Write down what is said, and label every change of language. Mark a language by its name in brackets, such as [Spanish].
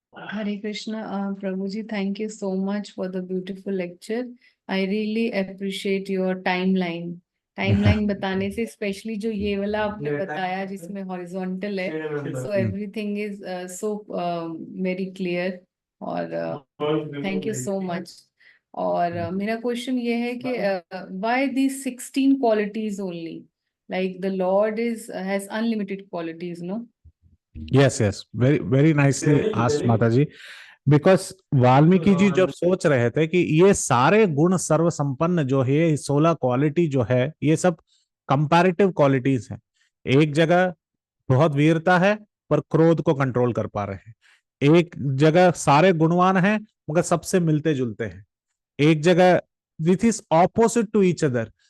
[English] Hare Krishna, Prabhuji, thank you so much for the beautiful lecture. I really appreciate your timeline. [Hindi] Timeline बताने से specially जो ये वाला आपने बताया जिसमें हॉरिजॉन्टल है, [English] so everything is so very clear, [Hindi] और [English] thank you so much. [Hindi] और मेरा क्वेश्चन ये है कि [English] why these 16 qualities only? Like the Lord has unlimited qualities, no? Yes yes, very very nicely asked [Hindi] माता जी। बिकॉज वाल्मीकि जी जब सोच रहे थे कि ये सारे गुण सर्व संपन्न जो है, 16 क्वालिटी जो है, ये सब कंपैरेटिव क्वालिटीज हैं। एक जगह बहुत वीरता है पर क्रोध को कंट्रोल कर पा रहे हैं, एक जगह सारे गुणवान हैं मगर सबसे मिलते जुलते हैं, एक जगह [English] This is opposite to each other.